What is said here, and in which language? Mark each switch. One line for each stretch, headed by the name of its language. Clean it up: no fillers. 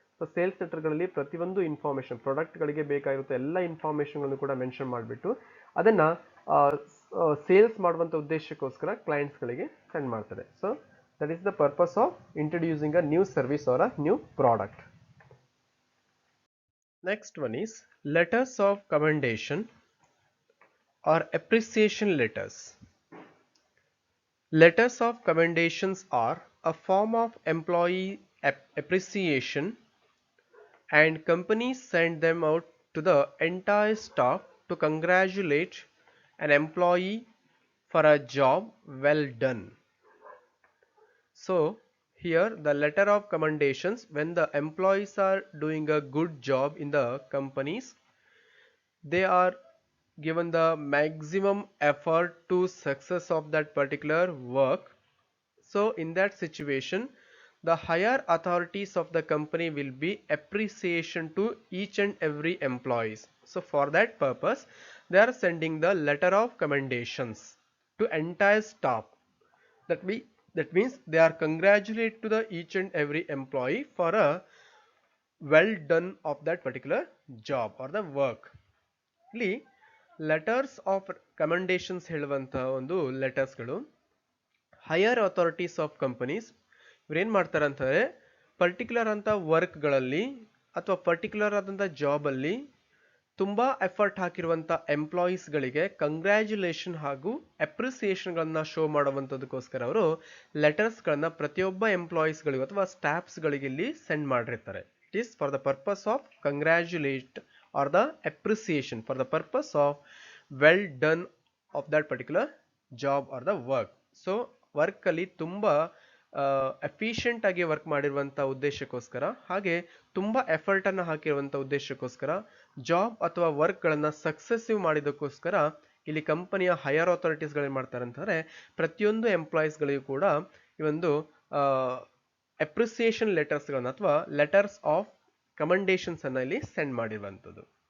Kannada: So sales ಲೆಟರ್ಗಳಲ್ಲಿ ಪ್ರತಿಯೊಂದು information ಪ್ರಾಡಕ್ಟ್ಗಳಿಗೆ ಬೇಕಾಗಿರುತ್ತೆ ಎಲ್ಲ ಇನ್ಫಾರ್ಮೇಷನ್ಗಳನ್ನು ಕೂಡ ಮೆನ್ಷನ್ ಮಾಡಿಬಿಟ್ಟು ಅದನ್ನು ಸೇಲ್ಸ್ ಮಾಡುವಂಥ ಉದ್ದೇಶಕ್ಕೋಸ್ಕರ ಕ್ಲೈಂಟ್ಸ್ಗಳಿಗೆ ಸೆಂಡ್ ಮಾಡ್ತಾರೆ.
English: So that is the purpose of introducing a new service or a new product. Next one is letters of commendation or appreciation letters. Letters of commendations are a form of employee appreciation and companies send them out to the entire staff to congratulate an employee for a job well done. So here the letter of commendations, when the employees are doing a good job in the companies, they are given the maximum effort to success of that particular work So in that situation, the higher authorities of the company will be appreciation to each and every employees. So for that purpose, they are sending the letter of commendations to entire staff. That means they are congratulate to the each and every employee for a well done of that particular job or the work.
Kannada: ಇಲ್ಲಿ letters of ಕಮೆಂಡೇಶನ್ಸ್ ಹೇಳುವಂತಹ ಒಂದು ಲೆಟರ್ಸ್ಗಳು higher authorities of companies ಇವ್ರೇನ್ ಮಾಡ್ತಾರೆ ಅಂತಂದ್ರೆ particular ಅಂತ ವರ್ಕ್ಗಳಲ್ಲಿ ಅಥವಾ particular ಆದಂಥ ಜಾಬಲ್ಲಿ ತುಂಬಾ effort ಹಾಕಿರುವಂಥ ಎಂಪ್ಲಾಯೀಸ್ಗಳಿಗೆ congratulation ಹಾಗೂ ಅಪ್ರಿಸಿಯೇಷನ್ಗಳನ್ನ ಶೋ ಮಾಡುವಂಥದಕ್ಕೋಸ್ಕರ ಅವರು ಲೆಟರ್ಸ್ಗಳನ್ನ ಪ್ರತಿಯೊಬ್ಬ ಎಂಪ್ಲಾಯೀಸ್ಗಳಿಗೂ ಅಥವಾ ಸ್ಟಾಫ್ಸ್ಗಳಿಗೆ ಇಲ್ಲಿ ಸೆಂಡ್ ಮಾಡಿರ್ತಾರೆ.
English: It is for the purpose of congratulate or the appreciation, for the purpose of well done of that particular job or the work.
Kannada: So work ಅಲ್ಲಿ ತುಂಬಾ ಎಫಿಷಿಯಂಟ್ ಆಗಿ ವರ್ಕ್ ಮಾಡಿರುವಂತ ಉದ್ದೇಶಕ್ಕೋಸ್ಕರ ಹಾಗೆ ತುಂಬಾ ಎಫರ್ಟ್ ಅನ್ನ ಹಾಕಿರುವಂತ ಉದ್ದೇಶಕ್ಕೋಸ್ಕರ ಜಾಬ್ ಅಥವಾ ವರ್ಕ್ ಗಳನ್ನ ಸಕ್ಸೆಸಿವ್ ಮಾಡಿದಕ್ಕೋಸ್ಕರ ಇಲ್ಲಿ ಕಂಪನಿಯ ಹೈಯರ್ ಅಥಾರಿಟೀಸ್ ಗಳು ಏನ್ ಮಾಡ್ತಾರೆ ಅಂತಂದ್ರೆ ಪ್ರತಿಯೊಂದು ಎಂಪ್ಲಾಯೀಸ್ ಗಳಿಗೂ ಕೂಡ ಈ ಒಂದು ಅಪ್ರಿಸಿಯೇಷನ್ ಲೆಟರ್ಸ್ ಗಳನ್ನ ಅಥವಾ ಲೆಟರ್ಸ್ ಆಫ್ ಕಮೆಂಡೇಶನ್ಸ್ ಅನ್ನ ಇಲ್ಲಿ ಸೆಂಡ್ ಮಾಡಿರುವಂತದ್ದು.